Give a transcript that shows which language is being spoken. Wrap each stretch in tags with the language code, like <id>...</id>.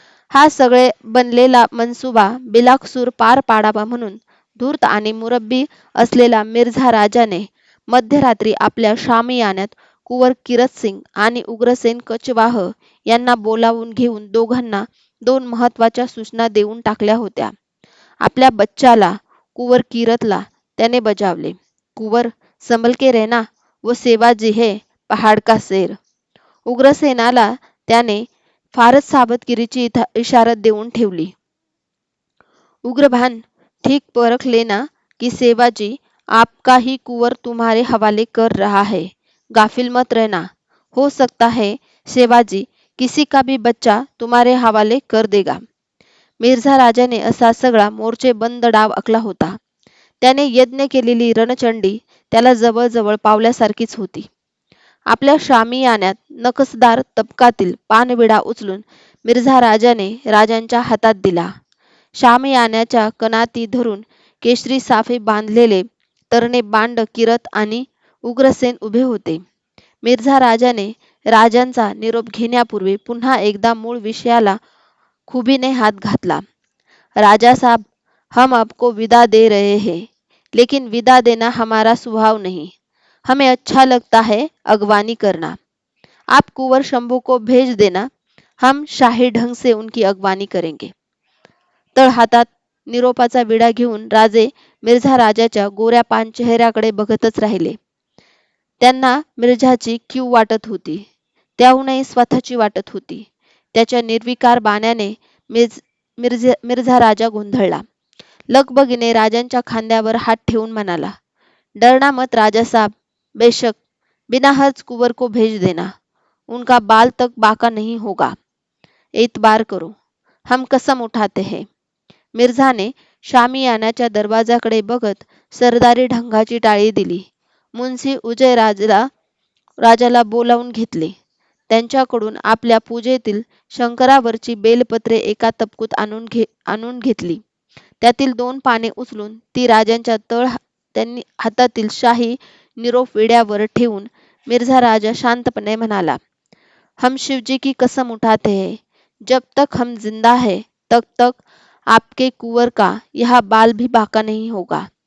<mr>हा सगळे बनलेला मनसुबा बिलाकसूर पार पाडावा म्हणून धूर्त आणि मुरब्बी असलेला मिर्झा राजाने मध्यरात्री आपल्या शामियान्यात कुंवर किरत सिंग आणि उग्रसेन कछवाह यांना बोलावून घेऊन दोघांना 2 महत्वाच्या सूचना देऊन टाकल्या होत्या. आपल्या बच्चाला कुंवर किरतला त्याने बजावले,</mr> <hi>कुंवर संभल के रहना, वो सेवाजी है पहाड़ का शेर.</hi> <mr>उग्रसेनाला त्याने फारच सावधगिरीची इशारत देऊन ठेवली.</mr> <hi>उग्रभान, ठीक परख लेना कि सेवाजी आपका ही कुंवर तुम्हारे हवाले कर रहा है. गाफिल मत रहना. हो सकता है सेवाजी किसी का भी बच्चा तुम्हारे हवाले कर देगा.</hi> <mr>मिर्झा राजाने असा सगळा मोर्चेबंद डाव आखला होता. त्याने यज्ञ केलेली रणचंडी त्याला जवळजवळ पावल्यासारखीच होती. आपल्या शामियान्यात नकसदार तबकातील पानविडा उचलून मिर्झा राजाने राजांच्या हातात दिला. शामियान्याच्या कनाती धरून केशरी साफे बांधलेले तरणे बांड किरत आणि उग्रसेन उभे होते. मिर्झा राजाने राजांचा निरोप घेण्यापूर्वी पुन्हा एकदा मूळ विषयाला खुबीने हात घातला.</mr> <hi>राजा साहब, हम आपको विदा दे रहे हैं, लेकिन विदा देना हमारा स्वभाव नहीं. हमें अच्छा लगता है अगवानी करना. आप कुंवर शंभू को भेज देना, हम शाही ढंग से उनकी अगवानी करेंगे.</hi> <mr>तळ हातात निरोपाचा विडा घेऊन राजे मिर्झा राजाच्या गोऱ्या पान चेहऱ्याकडे बघतच राहिले. त्यांना मिर्झाची कीव वाटत होती, त्याहूनही स्वतःची वाटत होती. त्याच्या निर्विकार बाण्याने मिर्झा राजा गोंधळला. लगबगीने राजांच्या खांद्यावर हात ठेवून म्हणाला,</mr> <hi>डरना मत राजा साहब, बेशक बिना हर्ज कुंवर को भेज देना. उनका बाल तक बाका नहीं होगा. एतबार करो, हम कसम उठाते हैं.</hi> <mr>मिर्झाने शामियानाच्या दरवाजाकडे बघत सरदारी ढंगाची टाळी दिली. मुन्सी उजय राजाला बोलावून घेतले. त्यांच्याकडून आपल्या पूजेतील शंकरावरची बेलपत्रे एका तपकूत आणून घेतली. त्यातील 2 पाने उचलून ती राजांच्या त्यांनी हातातील शाही निरोप विड्यावर ठेवून मिर्झा राजा शांतपणे म्हणाला,</mr> <hi>हम शिवजी की कसम उठाते हैं, जब तक हम जिंदा है तब तक आपके कुंवर का यह बाल भी बाका नहीं होगा.</hi>